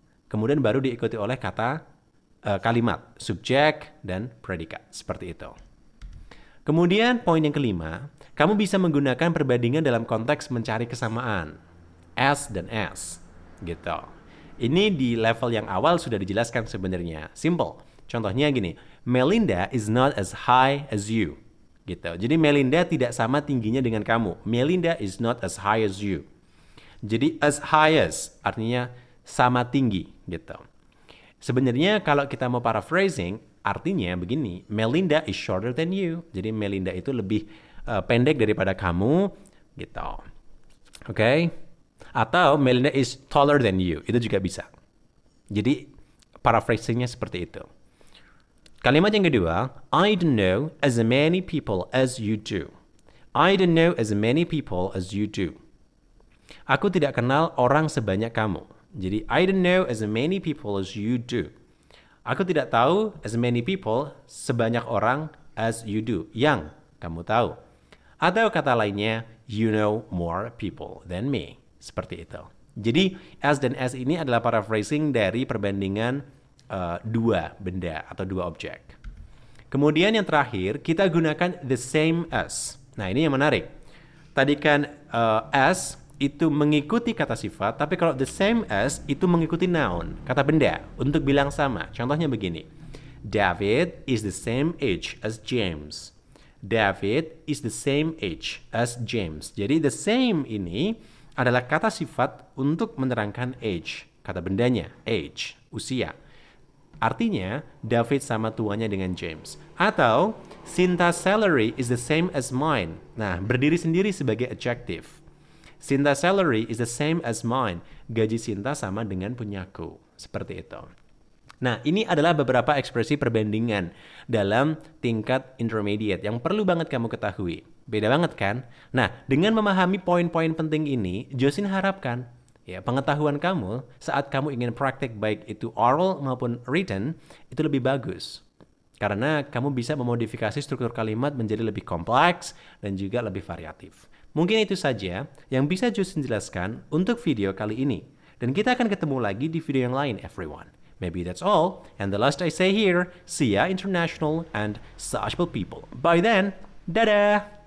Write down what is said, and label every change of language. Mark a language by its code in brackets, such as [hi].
[id] Kemudian baru diikuti oleh kata kalimat, subjek dan predikat. Seperti itu. Kemudian poin yang kelima, kamu bisa menggunakan perbandingan dalam konteks mencari kesamaan. As dan as. Gitu. Ini di level yang awal sudah dijelaskan sebenarnya. [en] Simple. [id] Contohnya gini, [en] Melinda is not as high as you. [id] Gitu. Jadi Melinda tidak sama tingginya dengan kamu. [en] Melinda is not as high as you. [id] Jadi as high as artinya sama tinggi gitu. Sebenarnya kalau kita mau paraphrasing artinya begini, [en] Melinda is shorter than you. [id] Jadi Melinda itu lebih pendek daripada kamu gitu. Oke? [en] Atau Melinda is taller than you. [id] Itu juga bisa. Jadi paraphrasingnya seperti itu. Kalimat yang kedua, [en] I don't know as many people as you do. I don't know as many people as you do. [id] Aku tidak kenal orang sebanyak kamu. [en] Jadi, I don't know as many people as you do. [id] Aku tidak tahu [en] as many people, [id] sebanyak orang [en] as you do, [id] yang kamu tahu. Atau kata lainnya, [en] you know more people than me. [id] Seperti itu. Jadi, as dan as ini adalah paraphrasing dari perbandingan dua benda atau dua objek. Kemudian yang terakhir, kita gunakan the same as. Nah, ini yang menarik. Tadi kan as itu mengikuti kata sifat, tapi kalau the same as itu mengikuti noun, kata benda, untuk bilang sama. Contohnya begini. [en] David is the same age as James. David is the same age as James. [id] Jadi the same ini adalah kata sifat untuk menerangkan age, kata bendanya, age, usia. Artinya, David sama tuanya dengan James. [en] Atau, Sinta's salary is the same as mine. [id] Nah, berdiri sendiri sebagai adjective. [en] Sinta's salary is the same as mine. [id] Gaji Sinta sama dengan punyaku. Seperti itu. Nah, ini adalah beberapa ekspresi perbandingan dalam tingkat intermediate yang perlu banget kamu ketahui. Beda banget kan? Nah, dengan memahami poin-poin penting ini, Josin harapkan ya, pengetahuan kamu saat kamu ingin praktek baik itu oral maupun written itu lebih bagus. Karena kamu bisa memodifikasi struktur kalimat menjadi lebih kompleks dan juga lebih variatif. Mungkin itu saja yang bisa Josin jelaskan untuk video kali ini. Dan kita akan ketemu lagi di video yang lain, [en] everyone. Maybe that's all. And the last I say here, see ya international and sociable people. By then, [id] dadah!